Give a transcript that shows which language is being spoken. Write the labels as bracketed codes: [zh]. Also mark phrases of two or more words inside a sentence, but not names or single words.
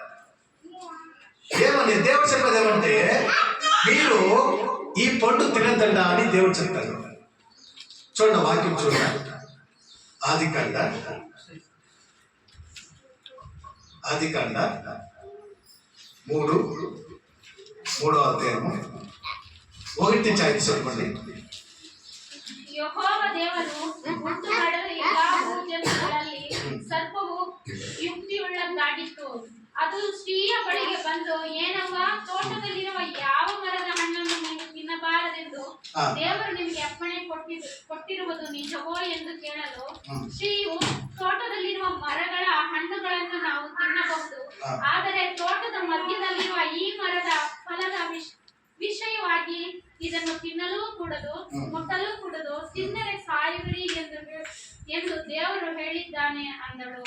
[te] ఏమని దేవుడు చెప్పేది ఏమంటే, మీరు ఈ పండు తినద్దండ అని దేవుడు చెప్తాడు. చూడండి వాక్యం చూడండి. ఆదికాండ 3వ అధ్యాయము 1-5 చూడండి. [kn] ಯೆಹೋವ ದೇವರು ಹುಟ್ಟು ಮಾಡಲು ಎಲ್ಲವೂ ಜಲದಲ್ಲಿ ಸರ್ಪವು ಯುಕ್ತಿಯುಳ್ಳದ್ದಾಗಿತ್ತು. ಅದು ಸ್ತ್ರೀಯ ಬಳಿಗೆ ಬಂದು, ಏನವ್ವ, ತೋಟದಲ್ಲಿರುವ ಯಾವ ಮರದ ಹಣ್ಣನ್ನು ನೀವು ತಿನ್ನಬಾರದೆಂದು ದೇವರು ನಿಮಗೆ ಅಪ್ಪಣೆ ಕೊಟ್ಟಿರುವುದು ನಿಜವೋ ಎಂದು ಕೇಳಲು, ಸ್ತ್ರೀಯು, ತೋಟದಲ್ಲಿರುವ ಮರಗಳ ಹಣ್ಣುಗಳನ್ನು ನಾವು ತಿನ್ನಬಹುದು, ಆದರೆ ತೋಟದ ಮಧ್ಯದಲ್ಲಿರುವ ಈ ಮರದ ಫಲದ ವಿಷಯವಾಗಿ ಇದನ್ನು ತಿನ್ನಲೂ ಕೂಡದು, ಮುಟ್ಟಲೂ ಕೂಡದು, ತಿನ್ನರೆ ಸಾಯುವಿರಿ ಎಂದು ದೇವರು ಹೇಳಿದ್ದಾನೆ ಅಂದಳು.